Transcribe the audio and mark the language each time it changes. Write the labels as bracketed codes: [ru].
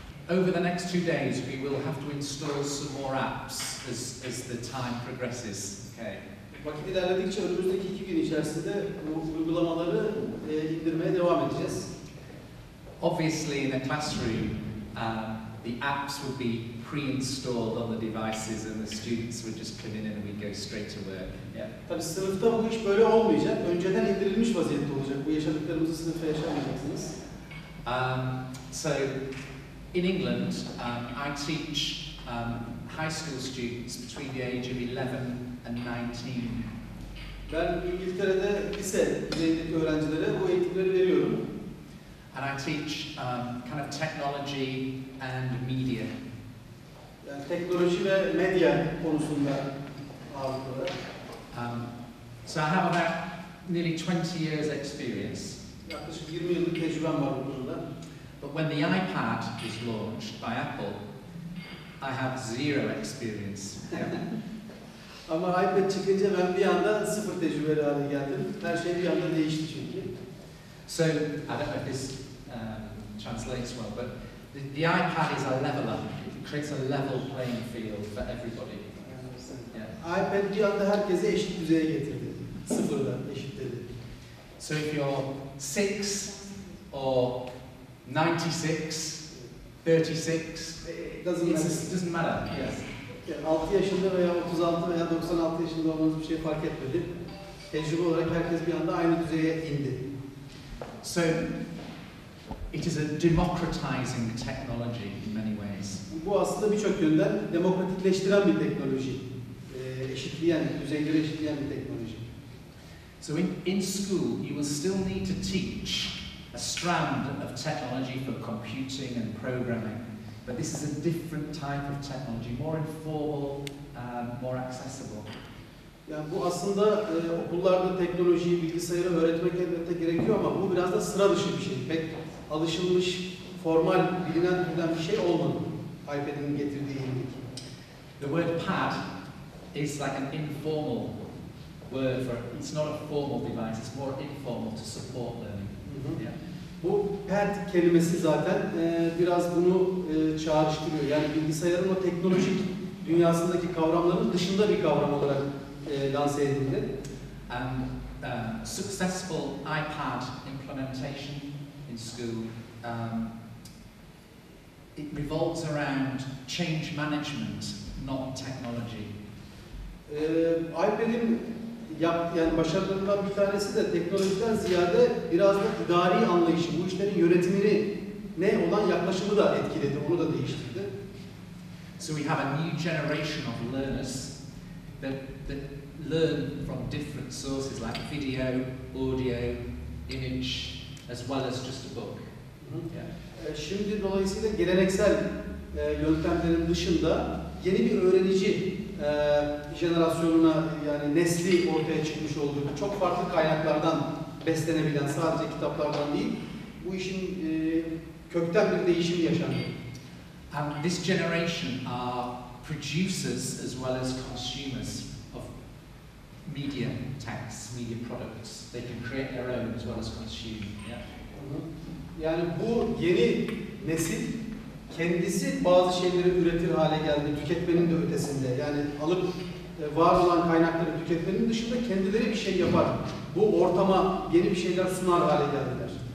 [en] Over the next 2 days, we will have to install some more apps as the time progresses. Okay. [tr] Vakit ilerledikçe önümüzdeki 2 gün içerisinde bu uygulamaları indirmeye devam edeceğiz. [en] Obviously, in a classroom, the apps will be pre-installed on the devices, and the students would just come in and we go straight to work. Yeah. [tr] Tabii sınıfta bu iş böyle olmayacak. Önceden indirilmiş vaziyette olacak. Bu yaşadıklarımızı sınıfta yaşamayacaksınız. [en] So, in England, I teach high school students between the age of 11 and 19. [tr] Ben İngiltere'de lise düzeyindeki öğrencilere bu eğitimleri veriyorum. [en] And I teach kind of technology and media. [tr] Yani teknoloji ve medya konusunda ağırlıklı olarak. [en] So I have about nearly 20 years experience. [tr] Yaklaşık 20 yıllık tecrübem var bu konuda. [en] But when the iPad was launched by Apple, I have zero experience. [tr] Ama iPad çıkınca ben bir anda sıfır tecrübeli hale geldim. Her şey bir anda değişti çünkü. [en] So, I don't know if this translates well, but the iPad is a leveler. It creates a level playing field for everybody. Yeah. [tr] iPad bir anda herkese eşit düzeye getirdi. Sıfırdan eşitledi. [en] So if you're 6 or 96, 36, it doesn't matter. Yes. [tr] Yani 6 yaşında veya 36 veya 96 yaşında olmanız bir şey fark etmedi. Tecrübe olarak herkes bir anda aynı düzeye indi. [en] So it is a democratizing technology in many ways. [tr] Bu aslında birçok yönden demokratikleştiren bir teknoloji. Eşitleyen, düzeyleri eşitleyen bir teknoloji. [en] So in school you will still need to teach a strand of technology for computing and programming. But this is a different type of technology, more informal, more accessible. [tr] Yani bu aslında okullarda teknolojiyi, bilgisayarı öğretmek elbette gerekiyor ama bu biraz da sıra dışı bir şey. Pek alışılmış, formal, bilinen bir şey olmadı. iPad'in getirdiği yenilik. [en] The word pad is like an informal word for, it's not a formal device, it's more informal to support learning. Yeah. [tr] Bu pad kelimesi zaten biraz bunu çağrıştırıyor. Yani bilgisayarın o teknolojik dünyasındaki kavramların dışında bir kavram olarak lanse edildi. [en] And successful iPad implementation in school, it revolves around change management, not technology. [tr] iPad'in yani başarılarından bir tanesi de teknolojiden ziyade biraz da idari anlayışı, bu işlerin yönetimini ne olan yaklaşımı da etkiledi, onu da değiştirdi. [en] So we have a new generation of learners that learn from different sources like video, audio, image, as well as just a book. Yeah. [tr] Şimdi dolayısıyla geleneksel yöntemlerin dışında yeni bir öğrenici jenerasyonuna yani nesli ortaya çıkmış olduğu çok farklı kaynaklardan beslenebilen, sadece kitaplardan değil, bu işin kökten bir değişim yaşanıyor. [en] And this generation are producers as well as consumers of media texts, media products. They can create their own as well as consume. Yeah. [tr] Yani bu yeni nesil kendisi bazı şeyleri üretir hale geldi, tüketmenin de ötesinde. Yani alıp var olan kaynakları tüketmenin dışında kendileri bir şey yapar. Bu ortama yeni bir şeyler sunar hale geldiler.